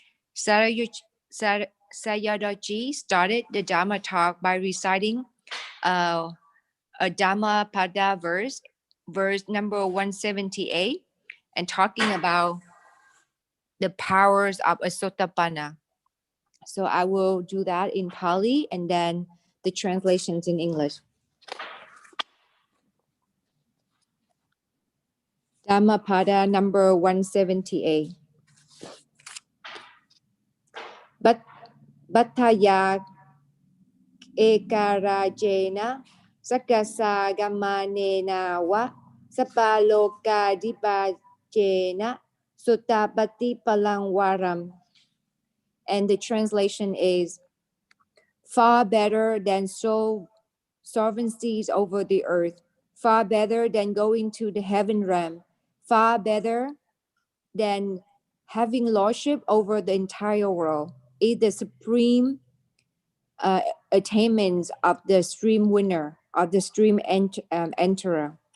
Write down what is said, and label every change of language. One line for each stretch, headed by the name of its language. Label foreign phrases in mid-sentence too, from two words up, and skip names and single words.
English: Sayadaw started the Dharma talk by reciting a Dhammapada verse number 178, and talking about the powers of a Sotapanna. So I will do that in Pali and then the translations in English. Dhammapada number 178.
Pali: Bhattaya ekarajena sakasa gamanena wa sapaloka dipajena sutapati palangwaram.
English: And the translation is, far better than sovereignties over the earth, far better than going to the heaven realm, far better than having lordship over the entire world, is the supreme attainments of the stream winner, of the stream enterer.